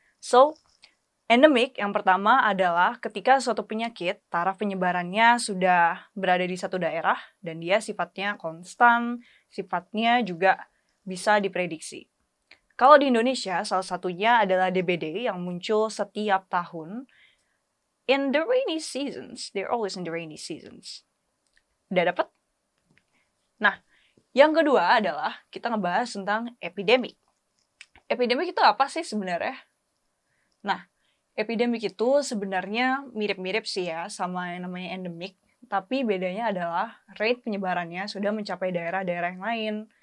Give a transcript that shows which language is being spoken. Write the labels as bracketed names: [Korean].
[Indonesian] So, endemic yang pertama adalah ketika suatu penyakit, taraf penyebarannya sudah berada di satu daerah dan dia sifatnya konstan, sifatnya juga bisa diprediksi. Kalau di Indonesia, salah satunya adalah DBD yang muncul setiap tahun. [English] In the rainy seasons, they're always in the rainy seasons. [Indonesian] Udah dapet? Nah, yang kedua adalah kita ngebahas tentang epidemic. Epidemic itu apa sih sebenarnya? Nah, epidemic itu sebenarnya mirip-mirip sih ya sama yang namanya endemic, tapi bedanya adalah rate penyebarannya sudah mencapai daerah-daerah yang lain.